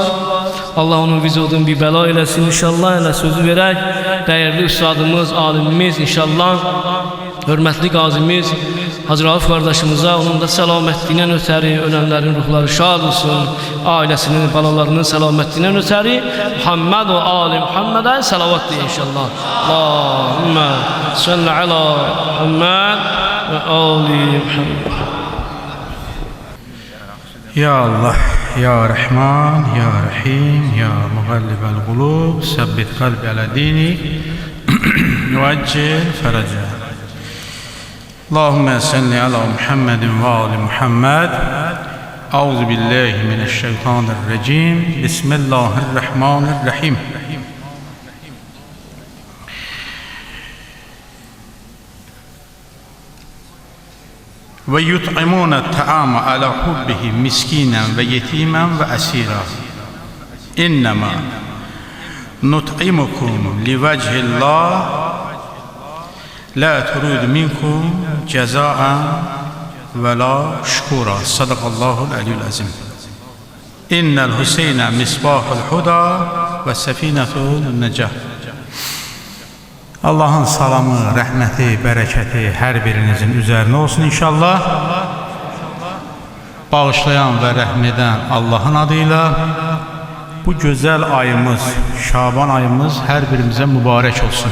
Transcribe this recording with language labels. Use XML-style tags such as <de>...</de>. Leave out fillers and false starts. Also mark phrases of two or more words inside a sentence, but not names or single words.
<az>Allah onun vücudunu bir bəla eləsin inşallah. Elə sözü verək, dəyərli üstadımız, alimimiz inşallah, hörmətli qazimiz Hacı Rauf qardaşımıza, onun da səlamətliyinə ötəri, ölənlərin ruhları şad olsun, ailəsinin, balalarının səlamətliyinə ötəri Muhammed və Ali Muhammedə səlavat deyə inşallah.</az> <ar>اللهم صل على محمد وآل محمد. يا الله يا رحمن يا رحيم يا مقلب القلوب ثبت قلبي على دينك يعجل فرجه. اللهم صل على محمد وآل محمد. أعوذ بالله من الشيطان الرجيم. بسم الله الرحمن الرحيم. ويطعمون الطعام على حبه مسكينا ويتيما وأسيرا. إنما نطعمكم لوجه الله لا نريد منكم جزاء ولا شكورا. صدق الله العلي العظيم إن الحسين مصباح الهدى وسفينة النجاة.</ar> <az>Allah'ın salamı, rəhməti, bərəkəti hər birinizin üzərinə olsun inşallah. Bağışlayan və rəhm edən Allah'ın adıyla bu gözəl ayımız, Şaban ayımız hər birimizə mübarək olsun.</az>